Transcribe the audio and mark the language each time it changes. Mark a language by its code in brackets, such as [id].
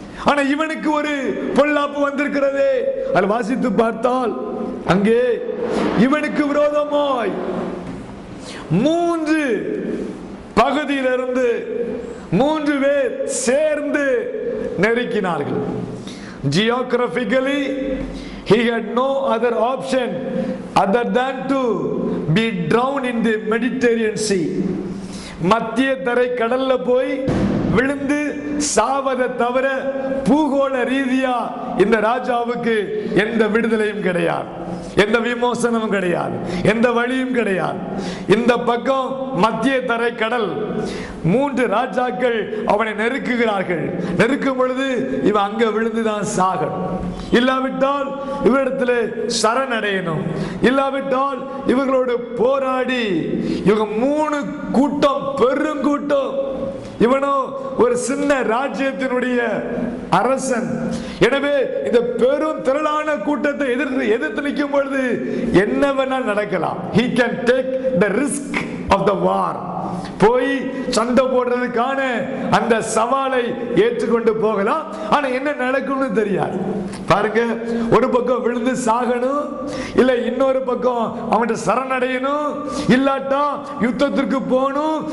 [ta] ஆனா இவனுக்கு ஒரு பொல்லாப்பு வந்திருக்கிறதே. அதை வாசித்து பார்த்தால் அங்கே இவனுக்கு விரோதமாய் 3 பகுதியிலிருந்து 3 பேர் சேர்ந்து நெருக்கினார்கள். [en] Geographically, he had no other option other than to be drowned in the Mediterranean Sea. [ta] மத்திய தரை கடல்ல போய் விழுந்து சாவதை தவிர பூகோள ரீதியா இந்த ராஜாவுக்கு எந்த விடுதலையும் கிடையாது, எந்த விமோசனமும் கிடையாது, எந்த வழியும் கிடையாது. இந்த பக்கம் மத்திய தரை கடல், 3 ராஜாக்கள் அவனை நெருக்குகிறார்கள். நெருக்கும் பொழுது இவன் அங்க விழுந்துதான் சாகணும். இல்லாவிட்டால் இவரிடத்துல சரணடையணும். இல்லாவிட்டால் இவர்களோடு போராடி இவங்க 3 கூட்டம், பெருங்கூட்டம். இவனோ ஒரு சின்ன ராஜ்யத்தினுடைய அரசன். எனவே இந்த பெரும் திரளான கூட்டத்தை எதிர்த்து நிற்கும் பொழுது என்ன வேணால் நடக்கலாம். [en] He can take the risk of the war. [ta] போய் சண்டை போடுறதுக்கான அந்த சவாலை ஏற்றுக்கொண்டு போகலாம். ஆனா என்ன நடக்கும்னு தெரியாது. பாருங்க, ஒரு பக்கம் விழுந்து சாகணும், இல்ல இன்னொரு பக்கம் அவன்கிட்ட சரணடையணும், இல்லாட்டா யுத்தத்திற்கு போகணும்.